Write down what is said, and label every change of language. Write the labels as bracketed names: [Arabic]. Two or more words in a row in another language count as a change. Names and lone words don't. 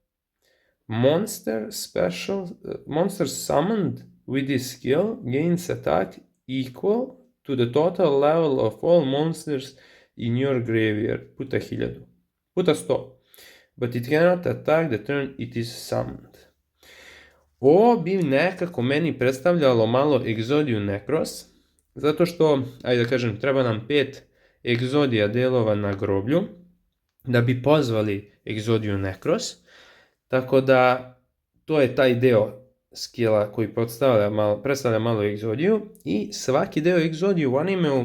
[English] Monster summoned with this skill gains attack equal to the total level of all monsters in your graveyard, [Serbian] puta 1000, puta 100, [English] but it cannot attack the turn it is summoned. [Serbian] Ovo bi nekako meni predstavljalo malo Exodiju Necros, zato što, ajde da kažem, treba nam 5 Exodija delova na groblju, da bi pozvali Exodiju Necros, tako da to je taj deo skilla koji predstavlja malo Exodiju i svaki deo Exodiju u animeu